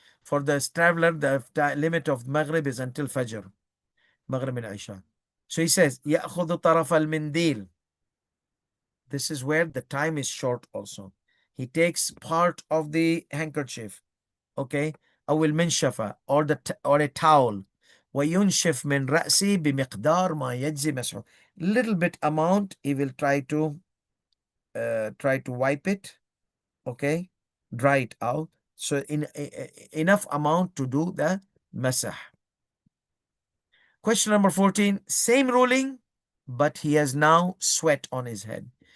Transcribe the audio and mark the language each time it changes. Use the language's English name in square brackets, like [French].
[English] For the traveler, the limit of Maghrib is until Fajr, Maghrib and Isha. So he says, [Arabic] يأخذ طرف المنديل. [English] This is where the time is short also. He takes part of the handkerchief, okay, [Arabic] أو المنشفة, [English] or a towel. [Arabic] وينشف من رأسي بمقدار ما يجزي مسحه. [English] Little bit amount, he will try to wipe it, okay, dry it out. So enough amount to do the masah. Question number 14, same ruling, but he has now sweat on his head.